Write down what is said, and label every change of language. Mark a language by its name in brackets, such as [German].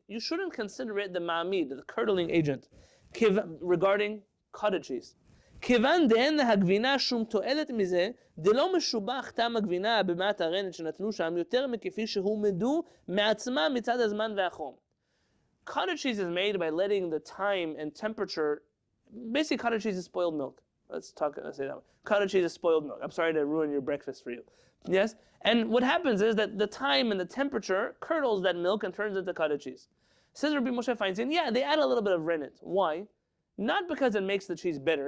[English] You shouldn't consider it the ma'amid, the curdling agent, regarding cottage cheese. [Hebrew] כיוון דאין להגבינה שום תועלת מזה, דלא משובח טעם הגבינה במעט הרנת שנתנו שם יותר מכפי שהומדו מעצמה מצד הזמן והחום. [English] Cottage cheese is made by letting the time and temperature. Basically, cottage cheese is spoiled milk. Let's say that way. Cottage cheese is spoiled milk. I'm sorry to ruin your breakfast for you. Yes? And what happens is that the time and the temperature curdles that milk and turns into cottage cheese. Says Rabbi Moshe Feinstein, yeah, they add a little bit of rennet. Why? Not because it makes the cheese bitter.